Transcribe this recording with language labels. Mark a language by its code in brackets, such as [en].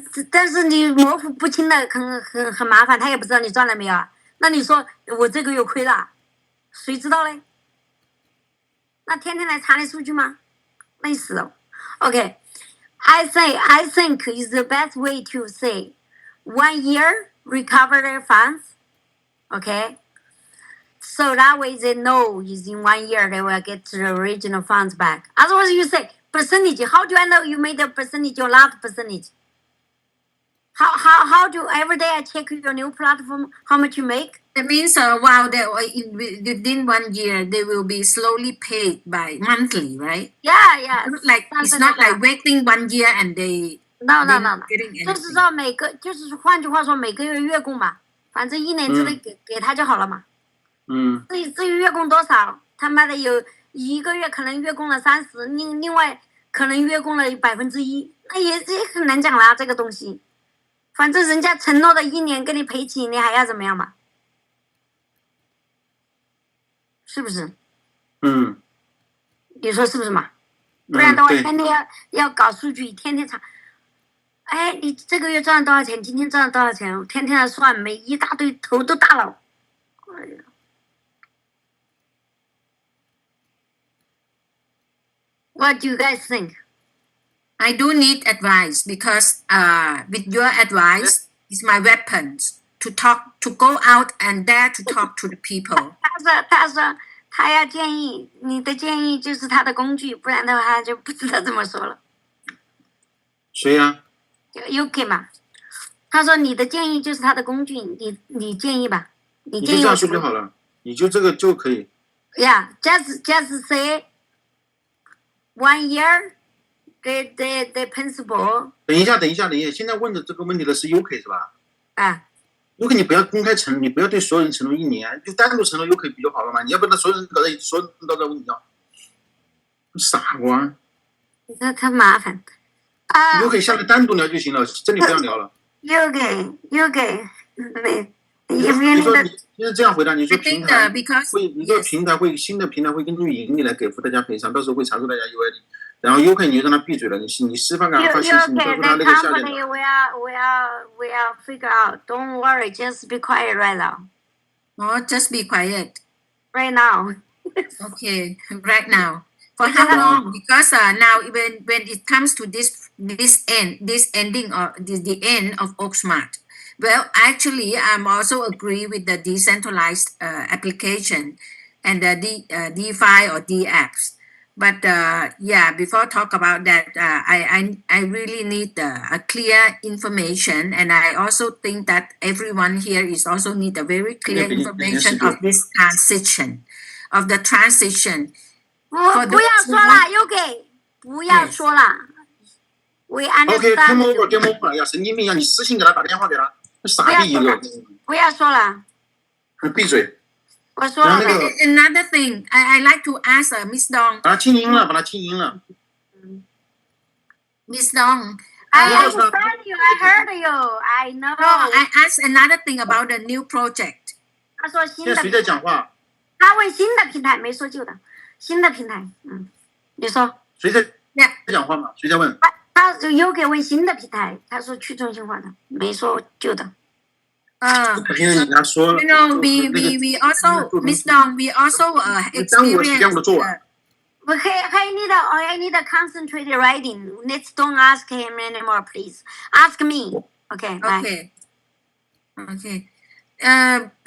[zh] 但是你模糊不清的很麻烦，他也不知道你赚了没有啊。那你说我这个月亏了，谁知道嘞？那天天来查你数据吗？累死了。 [en] Okay, I think is the best way to say 1 year recover their funds. Okay, so that way they know is in 1 year they will get the original funds back. Otherwise, you say percentage. How do I know you made a percentage or not percentage? How do every day I check your new platform how much you make? That means while they within 1 year they will be slowly paid by monthly, right? Yeah. It's not like waiting 1 year and they no. getting anything. [zh] 就是说就是换句话说每个月月供嘛，反正1年之内给他就好了嘛。至于月供多少，他妈的有1个月可能月供了30，另外可能月供了1%，那也很难讲啦这个东西。反正人家承诺的1年给你赔齐，你还要怎么样嘛？是不是？你说是不是嘛？不然的话，天天要搞数据，天天查。哎，你这个月赚了多少钱？今天赚了多少钱？天天来算，每一大堆，头都大了。哎呀。 [en] What do you guys think? I do need advice because with your advice is my weapons to go out and dare to talk to the people. [zh] 他说他要建议，你的建议就是他的工具，不然的话他就不知道怎么说了。谁呀？UK 嘛。他说你的建议就是他的工具，你建议吧。你就这样说就好了，你就这个就可以。 [en] Yeah, just say 1 year. The principal。 [zh] 等一下，现在问的这个问题的是 UK 是吧？UK 你不要公开承诺，你不要对所有人承诺1年，就单独承诺 UK 不就好了嘛？你要不然所有人搞在一起，所有人都在问你要，傻瓜。他麻烦。 UK 下来单独聊就行了，这里不要聊了。 UK，你说你现在这样回答，你说平台会，你说新的平台会根据盈利来给付大家赔偿，到时候会查出大家 UID。然后 UK 你就让他闭嘴了，你释放给他发信息，你告诉他那个下面。 [en] We'll figure out. Don't worry, just be quiet right now. Oh, just be quiet. Right now. Okay, right now. For how long? Because now when it comes to this ending or the end of Oaksmart, well, actually, I'm also agree with the decentralized application and the DeFi or D apps. But before talk about that, I really need a clear information, and I also think that everyone here is also need a very clear information of this transition, of the transition. [zh] 不要说了 ，UK， 不要说了。 [en] We understand. [zh] OK， [en] game over [zh] 呀，神经病呀！你私信给他，打电话给他，傻逼一个。不要说了。闭嘴。我说了。 [en] Another thing, I like to ask Miss Dong. [zh] 把他清音了，把他清音了。 [en] Miss Dong. I understand you. I heard you. I know. No, I asked another thing about the new project. [zh] 他说新的。现在谁在讲话？他问新的平台，没说旧的。新的平台，你说。谁在讲话嘛？谁在问？他有给问新的平台，他说去中心化的，没说旧的。 [en] You know, we also, Miss Dong, we also experience. I need a concentrated writing. Let's don't ask him anymore, please. Ask me. Okay. Okay. Okay.